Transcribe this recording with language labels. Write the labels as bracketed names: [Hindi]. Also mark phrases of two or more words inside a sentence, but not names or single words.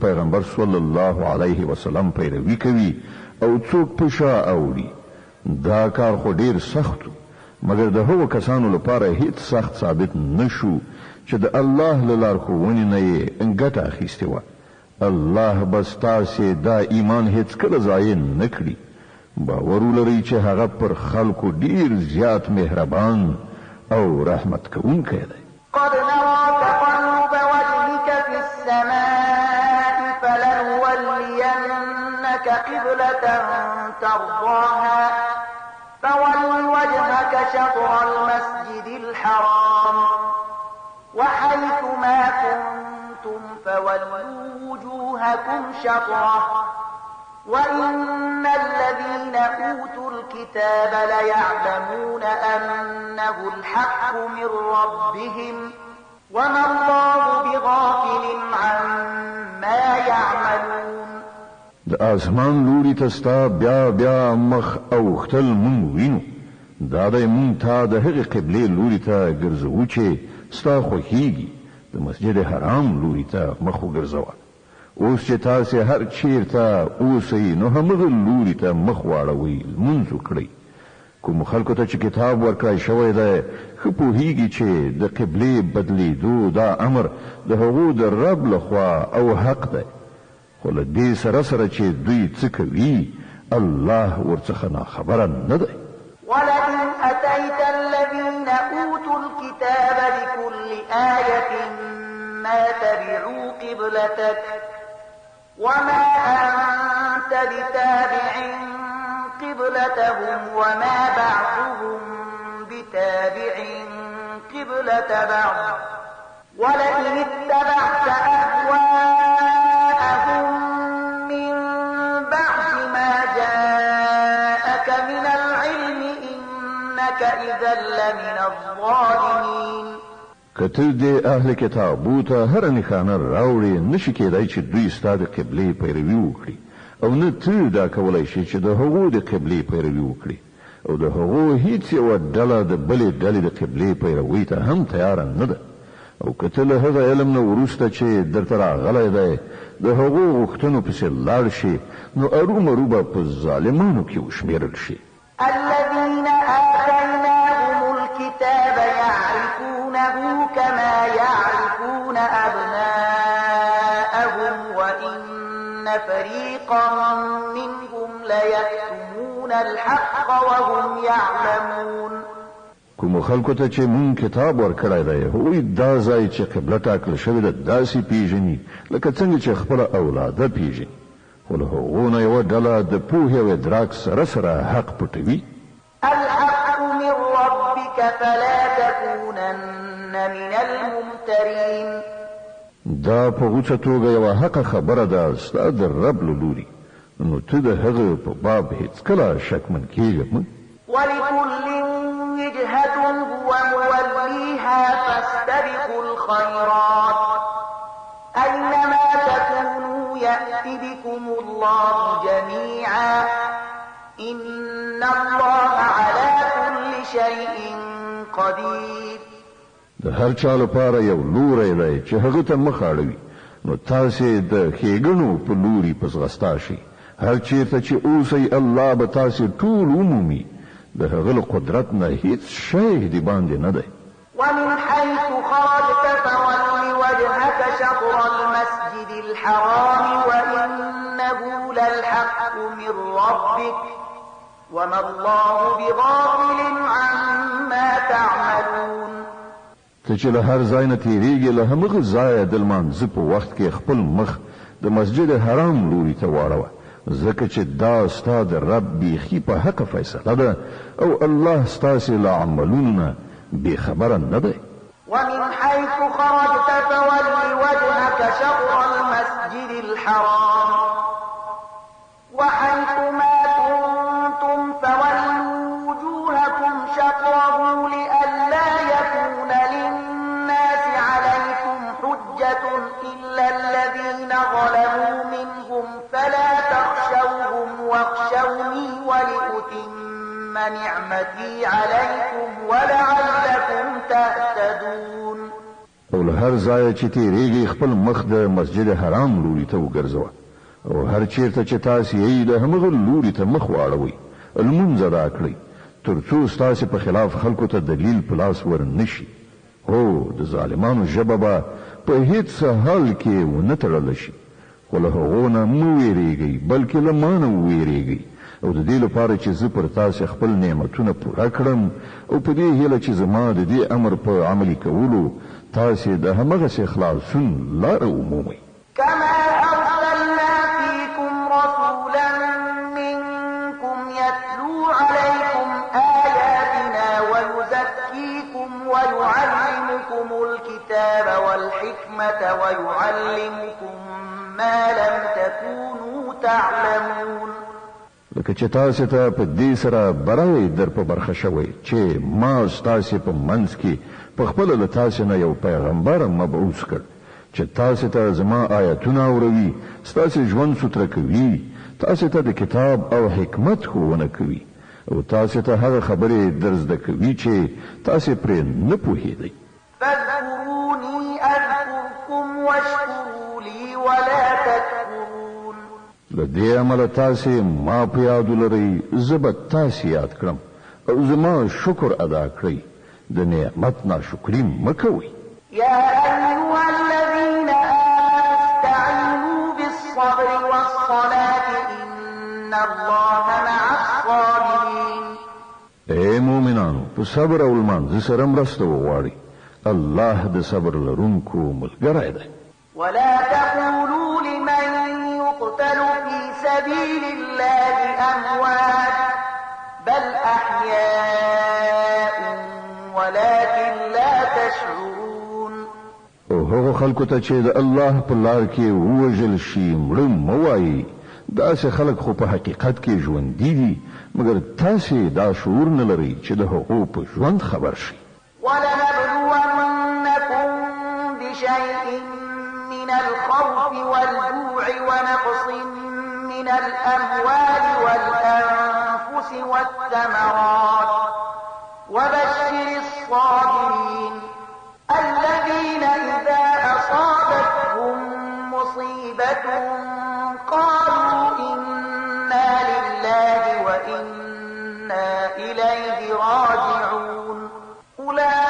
[Pashto] پیغمبر [Arabic] صلی الله علیه وسلم [Pashto] پیروي کوي او څوک په شا اوړي دا کار خو ډیر سخت و مګر د هغو کسانو لپاره هیڅ سخت ثابت نشو چې د الله له لارښوونې نه یې ګټه اخیستې وه الله به ستاسې دا ایمان هیڅکله ضایع نه کړي باور ولرئ چې هغه پر خلکو ډیر زیات مهربان او رحمت کوونکی دی [Arabic] قد نرى تقلب وجهك في السماء فلنولينك قبلة ترضاها فول وجهك شطر المسجد الحرام وحيث ما كنتم فولوا وجوهكم شطره وإن الذين أوتوا الكتاب ليعلمون أنه الحق من ربهم وما الله بغافل عما يعملون [Pashto] د آسمان لوري ته ستا بیا مخ اوښتل مونږ وینو دا دی مونږ ته د هغې قبلې لوري ته ګرځوو چې ستا خوښیږي د مسجد حرام لوري ته مخ وګرځوه اوس چې تاسې هر چیرته اوسئ نو همغه لوري ته مخ واړوئ لمونځ وکړئ کوم خلکو ته چې کتاب ورکړی شوی دی ښه پوهیږي چې د قبلې بدلیدو دا امر د هغو د رب لخوا او حق دی خو له دې سره چې دوی څه کوي الله ورڅخه ناخبره نه دی [Arabic] ولئن أتيت الذين أوتوا الكتاب بكل آية ما تبعوا قبلتك وما أنت بتابع قبلتهم وما بعضهم بتابع قبلة بعض ولئن اتبعت أهواءهم من بعد ما جاءك من العلم إنك إذا لمن الظالمين [Pashto] کته د اهل کتابو ته هر نښانه راوړي نشي کېدای چې دوی ستا د قبلې پیروي وکړي او نه ته دا کولی شي چې د هغو د قبلې پیروي وکړي او د هغو هیڅ یوه ډله د بلې ډلې د قبلې پیروي ته هم تیاره نه ده او که ته له هغه علم نه وروسته چې درته راغلی دی د هغو غوښتنو پسې لاړ شي نو ارومرو به په ظالمانو کې وشمېرل شي [Arabic] الذين آتيناهم الكتاب يعلمون يعرفوا كما يعرفون أبناءهم وإن فريقا منهم ليكتمون الحق وهم يعلمون. [Pashto] کوم خلکو ته چې مون کتاب ورکړی دی هغوی دا ځای چې قبله ټاکل شوې ده داسې پیژني لکه څنګه چې خپله اولاده پیژني، خو له هغو نه یوه ډله د پوهې او ادراک سره سره حق پټوي. [Arabic] الحق من ربك فلا تكونن من الممترين. [Pashto] دا په غوڅه توګه یوه حقه خبره ده ستا د رب له لوري، نو ته د هغه په باب هیڅکله شکمن کېږه مه. [Arabic] ولكل وجهة هو موليها فاستبقوا الخيرات أينما تكونوا يأت بكم الله جميعا إن الله على كل شيء قدير. [Pashto] د هر چا لپاره یو لوری دی چې هغه ته مخ اړوي، نو تاسې د ښېګڼو په لوري په ځغستا شئ. هر چېرته چې اوسئ الله به تاسې ټول ومومي، د هغه له قدرت نه هیڅ شی د باندې نه دی. [Arabic] ومن حيث خرجت فول وجهك شطر المسجد الحرام وإنه للحق من ربك وما الله بغافل عما تعملون. [Pashto] ته چې له هر ځای نه تېرېږې له همغه ځایه د لمانځه په وخت کې خپل مخ د مسجد حرام لوري ته واړوه، ځکه چې دا ستا د رب بیخي په حق فیصله ده او الله ستاسې له عملونو نه بېخبره نه دی. [Arabic] ومن حيث خرجت فول وجهك شطر المسجد الحرام وحيث ما كنتم فولوا وجوهكم شطره لئلا يكون للناس عليكم حجة إلا الذين ظلموا منهم فلا تخشوهم واخشوني ولأتم نعمتي عليكم ولعلكم تهتدون. [Pashto] او له هر ځایه چې تېرېږئ خپل مخ د مسجد حرام لوري ته وګرځوه، او هر چیرته چې تاسې یې د همغه لوري ته مخ واړوئ، لمونځ ادا کړئ، تر څو ستاسې په خلاف خلکو ته دلیل په لاس ور نه شي. هو د ظالمانو ژبه به په هیڅ حال کې ونه تړله شي، خو له هغو نه مه ویرېږئ بلکې له ما نه وویرېږئ، او د دې لپاره چې زه پر تاسې خپل نعمتونه پوره کړم، او په دې هیله چې زما د دې امر په عملي کولو تاسې د همغسې خلاصون لاره ومومئ. [Arabic] كما أرسلنا فيكم رسولا منكم يتلو عليكم آياتنا ويزكيكم ويعلمكم الكتاب والحكمة ويعلمكم ما لم تكونوا تعلمون. [Pashto] لکه چې تاسې ته په دې سره برای در په برخه شوی چې ما ستاسې په منځ کې په خپله له تاسې نه یو پیغمبر مبعوث کړ چې تاسې ته زما آیتونه اوروي، ستاسې ژوند سوتره کوي، تاسې ته د کتاب او حکمت ښوونه کوي، او تاسې ته هغه خبرې در زده کوي چې تاسې پرې نه پوهېدئ. [Arabic] فاذكروني أذكركم واشكروا لي ولا تكفرون. [Pashto] له دې عمله تاسې ما په یاد ولرئ، زه به تاسې یاد کړم او زما شکر ادا کړئ، د نعمت ناشکري مه کوئ. [Arabic] يا أيها الذين آمنوا استعينوا بالصبر والصلاة إن الله مع الصابرين. [Pashto] اے مومنانو په صبر او لمانځه سره مرسته وغواړئ، الله د صبر لرونکو ملګری دی. [Arabic] ولا تقولوا لمن يقتل في سبيل الله أموات بل أحياء ولكن لا تشعرون. [Pashto] او هغه خلکو ته چې د الله په لار کې ووژل شي مړه مه وایئ، داسې خلک خو په حقیقت کې ژوندي دي، مګر تاسې دا شعور نه لرئ چې د هغو په ژوند خبر شئ. [Arabic] ولنبلونكم بشيء من الخوف والجوع ونقص من الأموال والأنفس والثمرات وبشر الصابرين الذين إذا أصابتهم مصيبة قالوا إنا لله وإنا إليه راجعون.